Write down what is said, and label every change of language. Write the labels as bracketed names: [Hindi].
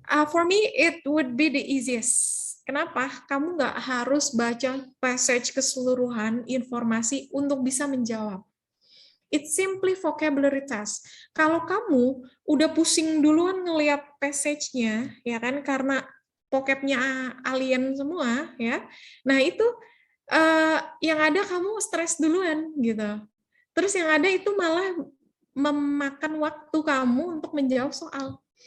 [English] For me, it would be the easiest. [Indonesian] Kenapa? Kamu nggak harus baca passage keseluruhan informasi untuk bisa menjawab. [English] It's simply vocabulary test. [Indonesian] Kalau kamu udah pusing duluan ngelihat passage-nya, ya kan, karena vocab-nya alien semua, ya. Nah itu yang ada kamu stres duluan gitu. Terus yang ada itu malah memakan waktu kamu untuk menjawab soal.